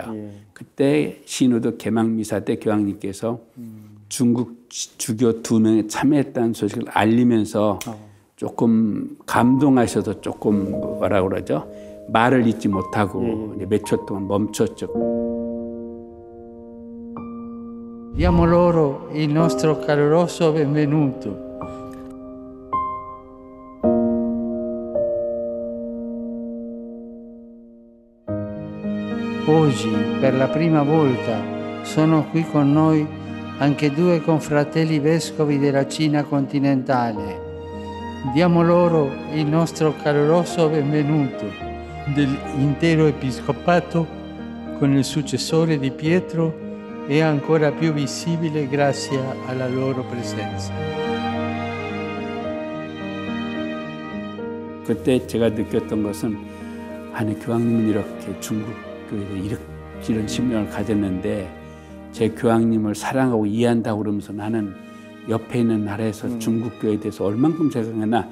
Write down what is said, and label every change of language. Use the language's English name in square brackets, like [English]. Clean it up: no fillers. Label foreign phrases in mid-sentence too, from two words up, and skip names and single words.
[Korean] 그때 신우도 개막 미사 때 교황님께서 중국 주교 2명이 참여했다는 소식을 알리면서 조금 감동하셔서 조금 뭐라 그러죠? 말을 잇지 못하고 몇 초 동안 멈췄죠. [Italian] Diamo loro il nostro caloroso benvenuto. Oggi, per la prima volta, sono qui con noi anche 2 confratelli vescovi della Cina continentale. Diamo loro il nostro caloroso benvenuto dell'intero episcopato con il successore di Pietro è ancora più visibile grazie alla loro presenza. [Korean] 그때 제가 느꼈던 것은 아니 교황님은 이렇게 중국 교회에 이런 신명을 가졌는데 제 교황님을 사랑하고 이해한다고 그러면서 나는 옆에 있는 나라에서 중국 교회에 대해서 얼만큼 생각했나.